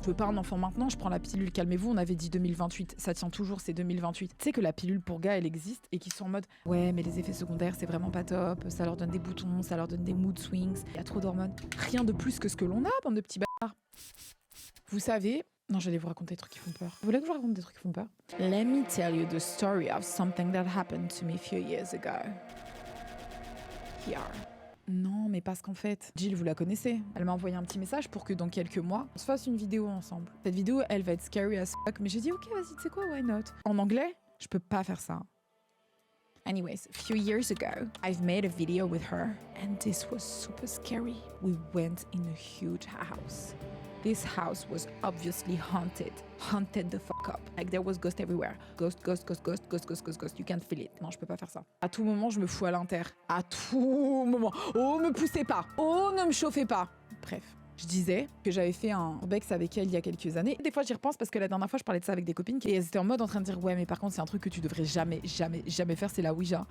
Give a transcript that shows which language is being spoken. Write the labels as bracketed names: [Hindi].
[French] Je veux pas un enfant maintenant, je prends la pilule. Calmez-vous, on avait dit 2028. Ça tient toujours, c'est 2028. Tu sais que la pilule pour gars, elle existe et qu'ils sont en mode, ouais, mais les effets secondaires, c'est vraiment pas top. Ça leur donne des boutons, ça leur donne des mood swings. Il y a trop d'hormones. Rien de plus que ce que l'on a, bande de petits bâtards. Vous savez... Non, j'allais vous raconter des trucs qui font peur. Vous voulez que je vous raconte des trucs qui font peur? [English] Let me tell you the story of something that happened to me a few years ago. Here. [French] Non, mais parce qu'en fait, Jill, vous la connaissez. Elle m'a envoyé un petit message pour que dans quelques mois, on se fasse une vidéo ensemble. Cette vidéo, elle va être [English] scary as fuck, [French] mais j'ai dit, ok, vas-y, tu sais quoi, [English] why not? [French] En anglais, je peux pas faire ça. [English] Anyways, a few years ago, I've made a video with her, and this was super scary. We went in a huge house. This house was obviously haunted. Haunted the fuck up. Like there was ghost everywhere. Ghost, ghost, ghost, ghost, ghost, ghost, ghost, ghost. You can't feel it. [French] Non, je peux pas faire ça. À tout moment, je me fous à l'inter. À tout moment. Oh, me poussez pas. Oh, ne me chauffez pas. Bref. Je disais que j'avais fait un bex avec elle il y a quelques années. Des fois, j'y repense parce que la dernière fois, je parlais de ça avec des copines et elles étaient en mode en train de dire ouais, mais par contre, c'est un truc que tu devrais jamais, jamais, jamais faire, c'est la Ouija.